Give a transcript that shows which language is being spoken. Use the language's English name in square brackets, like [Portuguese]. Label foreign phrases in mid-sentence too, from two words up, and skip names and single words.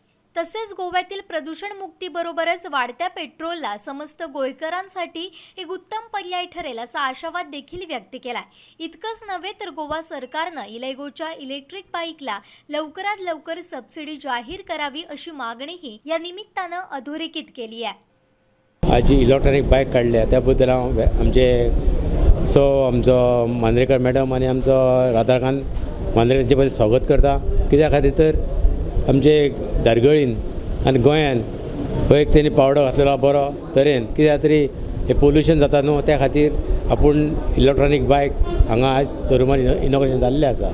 [Marathi] तसेच गोव्यातील प्रदूषण मुक्तीबरोबरच वाढत्या पेट्रोलला समस्त गोयकरांसाठी एक उत्तम पर्याय ठरेल असा आशावाद देखील व्यक्त केला आहे. इतकंच नव्हे तर गोवा सरकारनं इलेगोच्या इलेक्ट्रिक बाईकला लवकरात लवकर सबसिडी जाहीर करावी अशी मागणीही या निमित्तानं अधोरेखित केली आहे. [Konkani] आज जी [English] electronic bike [Konkani] काढल्या त्याबद्दल हांव आमचो मांद्रेकर मॅडम आणि आमचो राधाकांत मांद्रेकरांचे पयलीं स्वागत करता. कित्या खातीर तर आमचे धारगळीन आनी गोंयान हो एक तेणी पावडो घातलेलो बरो तरेन. कित्याक तरी हे पोल्युशन जाता न्हू, त्या खातीर आपूण [English] electronic bike [Konkani] हांगा आज शोरुमान इनॉग्रेशन जाल्लें आसा.